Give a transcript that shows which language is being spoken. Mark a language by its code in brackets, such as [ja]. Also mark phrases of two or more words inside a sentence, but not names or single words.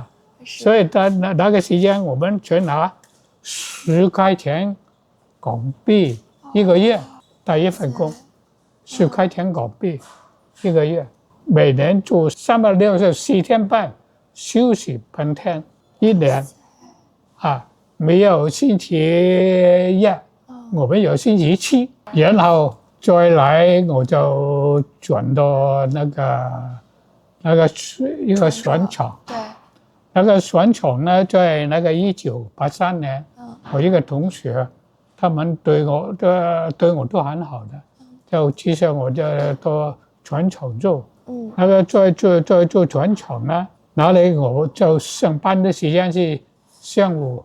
[zh] 所以那个时间，我们只拿10块钱港币一个月，第一份工，10块钱港币一个月，每年做364天半，休息半天，一年，没有星期一，我们有星期7，然後再來我就轉到那個一個船廠，對，那個船廠呢，在那個1983年，我一個同學，他們對我都很好的，就至少我就到船廠做，那個在做船廠呢，那裡我就上班的時間是上午。